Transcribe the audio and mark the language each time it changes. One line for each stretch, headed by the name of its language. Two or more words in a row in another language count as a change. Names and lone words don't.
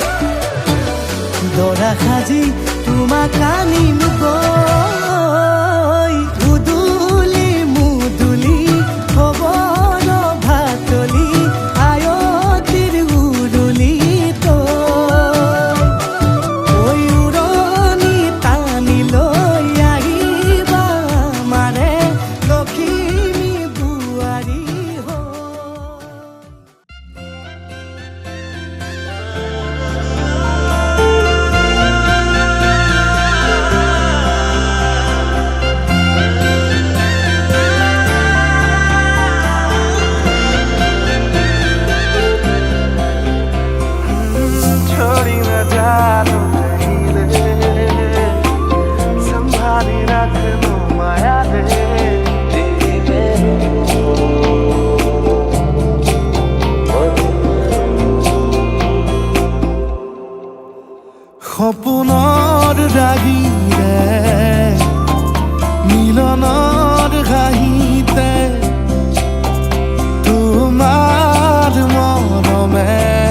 Assamese: দৰা সাজি তোমাক আনিম গৈ উদুলি মুদুলি খবৰ ভাতলি আয়তিৰ উৰুলি তই উৰণি টানি লৈ আহিবা মাৰে লখিমী বোৱাৰী হৈ
Nepali: छोड़ी न जानो कहिले सम्हाली राख्नु मायाले
Assamese: সপোনৰ ৰাগিৰে মিলনৰ ঘাঁহিতে তোমাৰ মৰমে